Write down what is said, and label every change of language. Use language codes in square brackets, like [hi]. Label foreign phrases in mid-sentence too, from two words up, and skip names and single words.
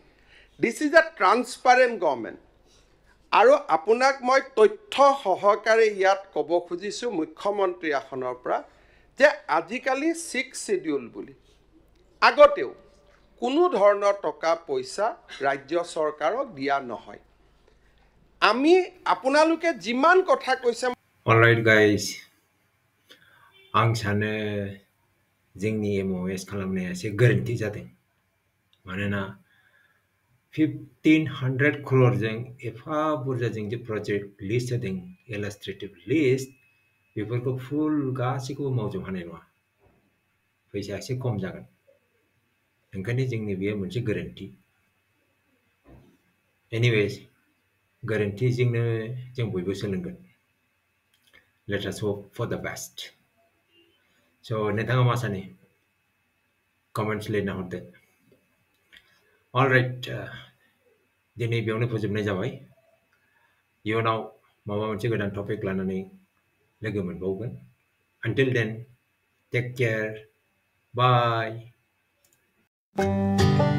[en] this is a transparent government. [as] আৰু আপোনাক মই তথ্য সহকাৰে ইয়াত ক'ব খুজিছোঁ মুখ্যমন্ত্ৰী আসনৰ পৰা যে আজিকালি 6 শিডিউল বুলি আগতেও কোনো ধৰণৰ টকা পইচা ৰাজ্য চৰকাৰক দিয়া নহয়। আমি আপোনালোকে যিমান কথা কৈছে। [en] Alright guys, [brx] आं सानो जोंनि MOS खालामनाया एसे गोरोन्थि जादों। मानोना 1500 crore एफा बुरजा जों जे [en] project list [brx] होदों, [en] illustrative list, [brx] बेफोरखौ फुल गासैखौबो मावजोब हानाय नङा। फैसाया एसे खम जागोन। ओंखायनो जोंनि बेयो मोनसे गोरोन्थि। एनिवेज, गोरोन्थिजोंनो जों बयबो सोलोंगोन। [en] Let us hope for the best. So, [brx] नोंथाङा मा सानो? कमेन्ट्स लिरना हरदो। Alright, दिनै बेयावनो फोजोबनाय जाबाय। इयुनाव माबा मोनसे गोदान टपिक लानानै लोगो मोनबावगोन। [en] Until then, take care. Bye.